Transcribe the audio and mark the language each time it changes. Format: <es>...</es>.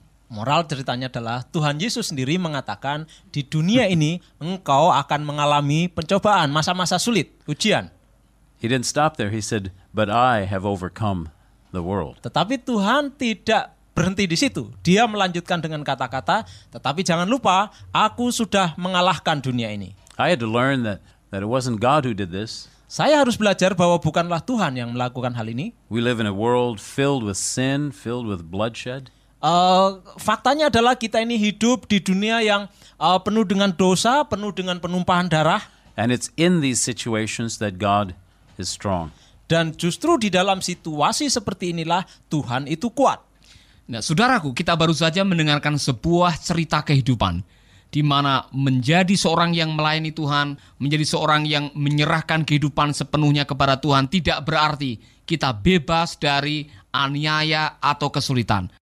<id>Moral ceritanya adalah Tuhan Yesus sendiri mengatakan, di dunia ini engkau akan mengalami pencobaan, masa-masa sulit, ujian.</id> <en>He didn't stop there. He said, but I have overcome the world.</en> <id>Tetapi Tuhan tidak berhenti di situ. Dia melanjutkan dengan kata-kata, tetapi jangan lupa, aku sudah mengalahkan dunia ini.</id> <en>I had to learn that it wasn't God who did this.</en> <id>Saya harus belajar bahwa bukanlah Tuhan yang melakukan hal ini.</id> <en>We live in a world filled with sin, filled with bloodshed.</en> <id>Faktanya adalah kita ini hidup di dunia yang penuh dengan dosa, penuh dengan penumpahan darah.</id> <en>And it's in these situations that God is strong.</en> <id>Dan justru di dalam situasi seperti inilah Tuhan itu kuat. Nah, saudaraku, kita baru saja mendengarkan sebuah cerita kehidupan di mana menjadi seorang yang melayani Tuhan, menjadi seorang yang menyerahkan kehidupan sepenuhnya kepada Tuhan tidak berarti kita bebas dari aniaya atau kesulitan.</id>